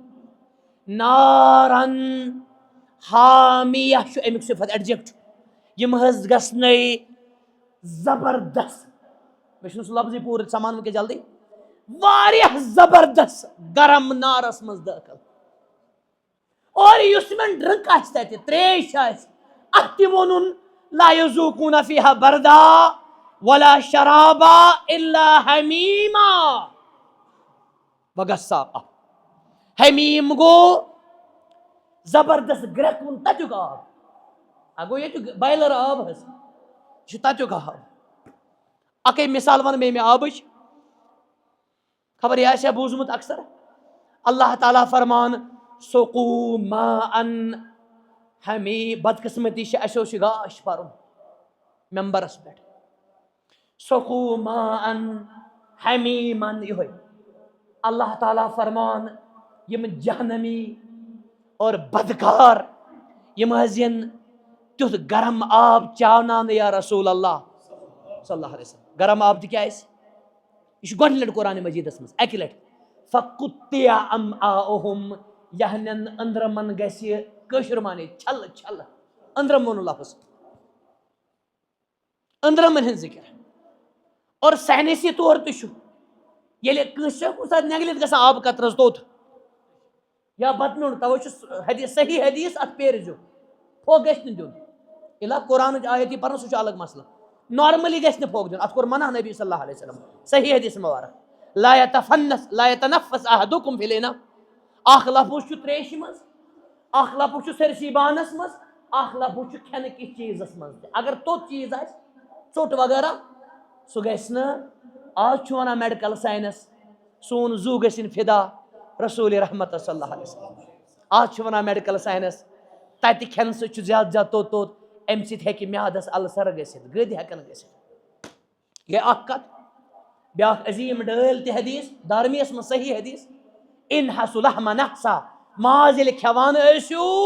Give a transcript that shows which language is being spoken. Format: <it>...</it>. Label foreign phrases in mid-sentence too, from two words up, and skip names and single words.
<ks>نارن حامیہ چھُ امیُک صفت ایڈجیکٹ یِم حظ گژھنے زبردست مےٚ چھُنہٕ سُہ لفظٕے پوٗرٕ سمان وٕنکٮ۪س جلدی واریاہ زبردست گرم نارس منٛز دٲخل اور یُس یِمن ڈرٛنک آسہِ تتہِ تریش آسہِ اتھ تہِ ووٚنُن</ks> <ar>لا یذوقون فیہا بردا ولا شرابا الا حمیما</ar> <ks>وغساقا حمیم گوٚو زبردست گرٛٮ۪کوُن تتیُک آب گوٚو ییٚتیُک بایلر آب حظ یہِ چھُ تتیُک آب اکے مثال ونہٕ بہٕ ییٚمہِ آبٕچ خبر یہِ آسہِ ہا بوٗزمُت اکثر اللہ تعالیٰ فرمان</ks> <ar>سقوا ماء حمیم</ar> <ks>بدقسمتی چھِ اَسہِ اوس یہِ گاش پرُن ممبرس پٮ۪ٹھ</ks> <ar>سقوا ماء حمیمن</ar> <ks>یِہوے اللہ تعالیٰ فرمان یِم جہنمی اور بدکار یِم حظ یِن تیُتھ گرم آب چاوناونہٕ</ks> <ar>یا رسول اللہ صلی اللہ علیہ وسلم</ar> <ks>گرم آب تہِ کیٛاہ آسہِ یہ چھُ گۄڈنِچ لٹہِ قرآنِ مجیٖدس منٛز اکہِ لٹہِ</ks> <ar>فقطع امعاؤہم</ar> <ks>یہنٛدٮ۪ن أنٛدرمن گژھِ کٲشُر مانے چھلہٕ چھلہٕ أنٛدرم ووٚنُن لفظ أنٛدرمن ہٕنٛز ذِکر اور ساینسی طور تہِ چھُ ییٚلہِ کٲنٛسہِ چھِ کُنہِ ساتہٕ نٮ۪گلِتھ گژھان آبہٕ قطرس توٚت یا بتہٕ نیُن توے چھُ حدیث صحیح حدیث اتھ پیرزیو پھوٚکھ گژھِ نہٕ دیُن الا قرآنٕچ آیت یی پرنہٕ سُہ چھُ الگ مسلہٕ نارملی گژھِ نہٕ پھوٚکھ دیُن اتھ کوٚر منع نبی</ks> <ar>صلی اللہ علیہ وسلم</ar> <ks>صحیح حدیث مبارک</ks> <ar>لا یتنفس احدکم فی الاناء</ar> <ks>اکھ لفظ چھُ تریشہِ منٛز اکھ لفظ چھُ سٲرسٕے بانس منٛز اکھ لفظ چھُ کھٮ۪نہٕ کِس چیٖزس منٛز تہِ اگر توٚت چیٖز آسہِ ژوٚٹ وغیرہ سُہ گژھِ نہٕ آز چھُ ونان</ks> <en>medical science</en> <ks>سون زوٗ گٔژھِنۍ فدا رسوٗلِ رحمت</ks> <ar>صلی اللہ علیہ وسلم</ar> <ks>آز چھُ ونان</ks> <en>medical science</en> <ks>تتہِ کھٮ۪نہٕ سۭتۍ چھُ زیادٕ زیادٕ توٚت امہِ سۭتۍ ہیٚکہِ میادس السر گٔژھِتھ گٔدۍ ہٮ۪کن گٔژھِتھ گٔے اکھ کتھ بیاکھ عظیم ڈٲلۍ تہِ حدیث دارمیَس منٛز صحیح حدیث</ks> <ar>انحسُ لحم نحسا</ar> <ks>ماز ییٚلہِ کھٮ۪وان ٲسِو</ks>